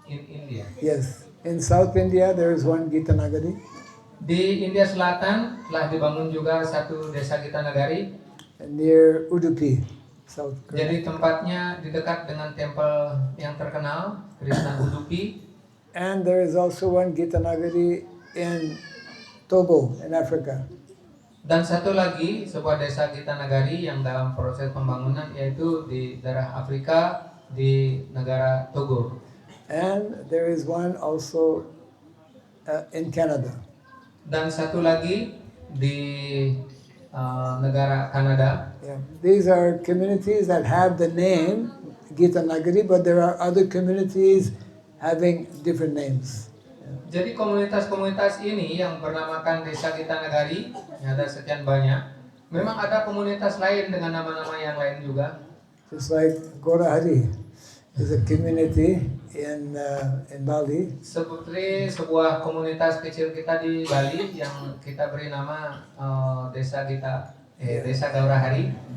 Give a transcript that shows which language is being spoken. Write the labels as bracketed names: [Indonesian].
[English] In India. Yes. In South India, there is one Gita Nagari. [Indonesian] Di India Selatan telah dibangun juga satu desa Gita Nagari. [English] Near Udupi, South Korea. [Indonesian] Jadi tempatnya di dekat dengan tempel yang terkenal, Krishna Udupi. [English] And there is also one Gita Nagari in Togo, in Africa. [Indonesian] Dan satu lagi sebuah desa Gita Nagari yang dalam proses pembangunan, yaitu di daerah Afrika di negara Togo. [English] And there is one also in Canada. [Indonesian] Dan satu lagi di negara Kanada. Yeah. [English] These are communities that have the name Gita Nagari, but there are other communities having different names. [Indonesian] Jadi komunitas-komunitas ini yang bernamakan Desa Gita Nagari, ada sekian banyak. Memang ada komunitas lain dengan nama-nama yang lain juga. [English] Just like Gorahari is a community in Bali. [Indonesian] Seperti sebuah komunitas kecil kita di Bali yang kita beri nama Desa Gaurahari.